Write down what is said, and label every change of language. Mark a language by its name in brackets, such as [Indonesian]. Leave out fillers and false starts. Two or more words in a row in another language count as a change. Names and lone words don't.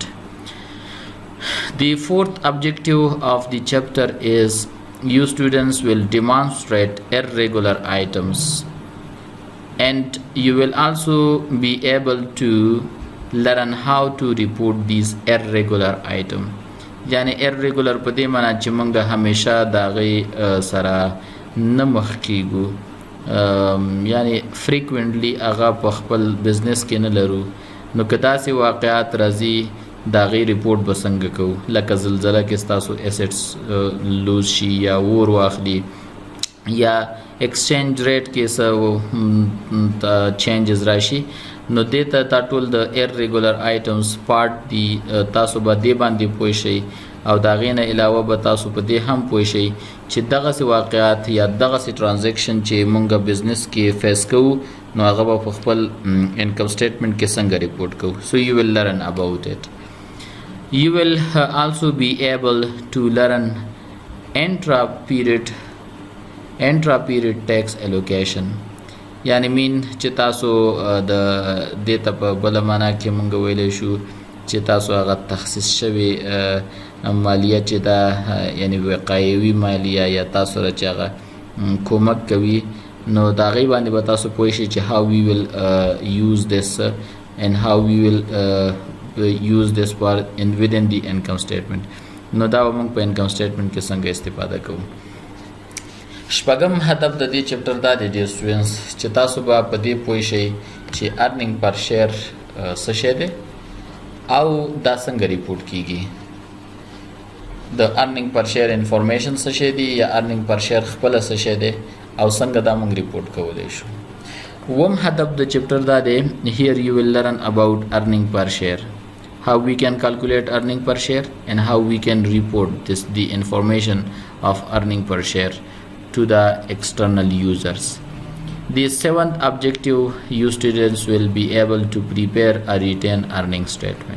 [English] The fourth objective of the chapter is you students will demonstrate irregular items, and you will also be able to learn how to report these irregular items. [Pashto] یعنی irregular په دې معنی چې موږ همیشه د هغې سره نه مخ کیږو، یعنی فریکوینټلی هغه په خپل بزنس کې نه لرو، نو که داسې واقعات راځي د هغې ریپورټ به څنګه کوو، لکه زلزله کې ستاسو [English] assets lose [Pashto] شي یا اور واخلي، یا [English] exchange rate [Pashto] کې څه چینجز راشي، نو دې ته دا ټول د [English] irregular items part [Pashto] دي. تاسو به دې باندې پوه شئ، او د هغې نه علاوه به تاسو په دې هم پوه شئ چې دغسې واقعات یا دغسې ټرانزیکشن چې مونږ بزنس کې فیس کوو، نو هغه به په خپل [English] income statement [Pashto] کې څنګه ریپورټ کوو. [English] So you will learn about it. You will also be able to learn intra-period tax allocation. [Pashto] یعنی مین چې تاسو د دې ته په بله معنا کې مونږ ویلی شو چې تاسو هغه تخصیص شوې مالیه چې ده، یعنی وقایوي مالیه یا تاسو سره چې هغه کومک کوي، نو د هغې باندې به تاسو پوه شئ چې [English] how we will use this and how we will use this part within the income statement. [Pashto] نو دا به موږ په [English] income statement [Pashto] کې څنګه استفاده کوو. شپږم هدف د دې چپټر دا دی ډیر سټوډنټس چې تاسو به په دې پوه شئ چې [English] earning per share [Pashto] څه شی دی او دا څنګه ریپورټ کیږي د [English] earning per share information [Pashto] څه شی دی یا [English] earning per share [Pashto] خپل څه شی دی او څنګه دا موږ ریپورټ کولی شو وم هدف د چپټر دا دی [English] here you will learn about earning per share how we can calculate earning per share and how we can report the information of earning per share to the external users. The seventh objective, you students will be able to prepare a retained earning statement.